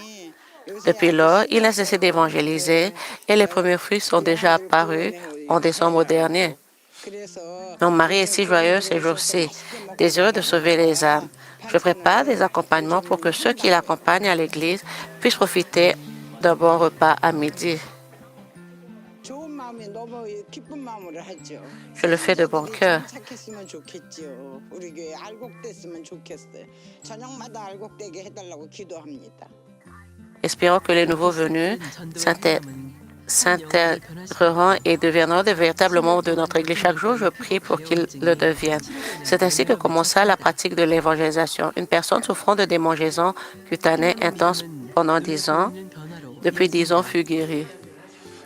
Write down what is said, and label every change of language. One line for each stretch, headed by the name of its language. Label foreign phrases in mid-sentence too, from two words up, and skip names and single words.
French: Depuis lors, il n'a cessé d'évangéliser et les premiers fruits sont déjà apparus en décembre dernier. Mon mari est si joyeux ces jours-ci, désireux de sauver les âmes. Je prépare des accompagnements pour que ceux qui l'accompagnent à l'église puissent profiter d'un bon repas à midi.
Korean: 좋은 마음에 너무 기쁜 마음으로 하죠.
French: Je le fais de bon cœur.
Korean: 착했으면 좋겠죠. 우리 교회 알곡됐으면 좋겠어요. 저녁마다 알곡되게 해달라고 기도합니다.
French: Espérons que les nouveaux venus s'intégreront et deviendront de véritables membres de notre Église. Chaque jour, je prie pour qu'ils le deviennent. C'est ainsi que commença la pratique de l'évangélisation. Une personne souffrant de démangeaisons cutanées intenses pendant 10 ans, depuis 10 ans, fut guérie.